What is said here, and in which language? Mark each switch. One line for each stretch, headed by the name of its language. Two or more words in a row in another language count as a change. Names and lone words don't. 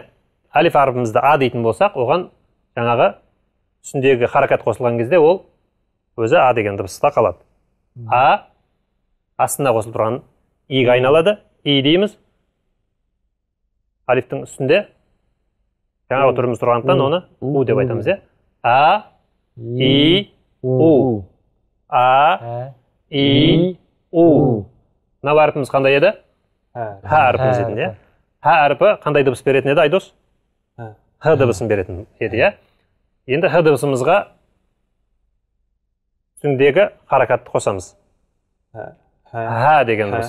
Kazakh: Алиф әріпімізді а дейтін болсақ, оған жаңағы үстіндегі харакат қосылған кезде ол өзі а деген дыбыста қалады. А астына қосылып тұрған иге айналады, и дейміз. Алифтің үстінде жаңағы түріміз тұрғандықтан оны у деп айтамыз, е? А, и, у. А, и, у. Мына әріпіміз қандай еді? Ха әріпіміз еді, е? Ха әріпі қандай дыбыс беретін еді, Айдос? Х дыбысын беретін еді, е? Енді х дыбысымызға үстіндегі харакатты қосамыз. Ха деген дыбыс.